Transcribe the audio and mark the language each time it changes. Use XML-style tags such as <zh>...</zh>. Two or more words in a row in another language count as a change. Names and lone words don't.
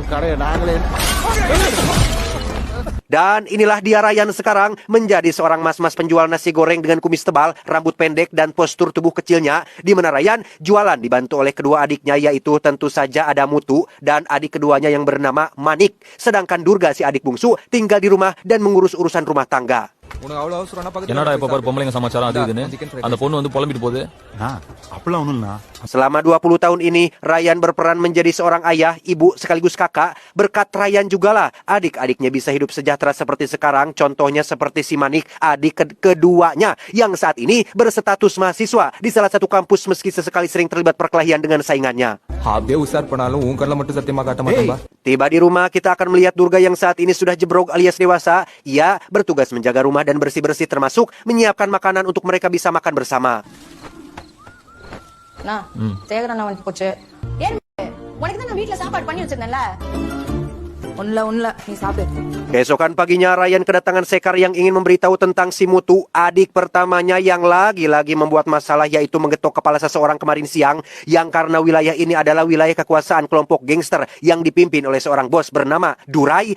<id>Dan inilah dia Ryan sekarang, menjadi seorang mas-mas penjual nasi goreng dengan kumis tebal, rambut pendek, dan postur tubuh kecilnya, di mana Ryan jualan dibantu oleh kedua adiknya, yaitu tentu saja ada Mutu dan adik keduanya yang bernama Manik. Sedangkan Durga, si adik bungsu, tinggal di rumah dan mengurus urusan rumah tangga.</id> <ta>என்னடா இப்ப பாரு பொம்பளைங்க சமாச்சாரம் அது இதுன்னு அந்த பொண்ணு வந்து புலம்பிட்டு போகுது. அப்பெல்லாம் ஒண்ணும் இல்ல.</ta> <id>Selama 20 tahun ini, Ryan berperan menjadi seorang ayah, ibu, sekaligus kakak. Berkat Ryan jugalah adik-adiknya bisa hidup sejahtera seperti sekarang. Contohnya seperti si Manik, adik keduanya, yang saat ini berstatus mahasiswa di salah satu kampus meski sesekali sering terlibat perkelahian dengan saingannya. Tiba di rumah, kita akan melihat Durga yang saat ini sudah jebrok alias dewasa. Ia bertugas menjaga rumah dan bersih-bersih termasuk menyiapkan makanan untuk mereka bisa makan bersama. Nah,</id> <ta>சேகரன் அவனுக்கு போச்சு. ஏன் உனக்கு தான் நான் வீட்ல சாப்பாடு பண்ணி வச்சிருந்தேன்ல. Unla, ni sabi.</ta> <id>Keesokan paginya, Ryan kedatangan Sekar yang ingin memberitahu tentang si Mutu, adik pertamanya yang lagi-lagi membuat masalah, yaitu menggetok kepala seseorang kemarin siang, yang karena wilayah ini adalah wilayah kekuasaan kelompok gangster yang dipimpin oleh seorang bos bernama Durai.</id>